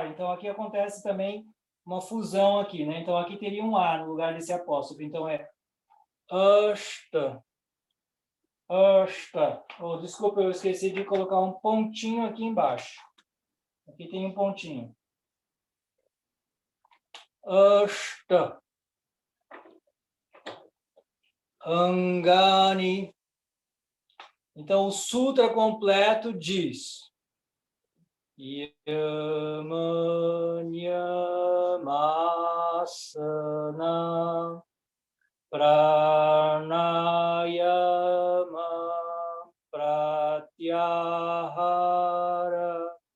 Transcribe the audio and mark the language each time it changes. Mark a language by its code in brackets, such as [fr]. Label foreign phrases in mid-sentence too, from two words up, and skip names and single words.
[pt] Então, aqui acontece também uma fusão aqui, né? Então, aqui teria um A no lugar desse apóstrofo. Então, é ashta. Ashta. Oh, desculpa, eu esqueci de colocar um pontinho aqui embaixo. Aqui tem um pontinho. Ashta. Angani. Então, o sutra completo diz: [sa] Yamanyyamasana Pranayama Pratyahara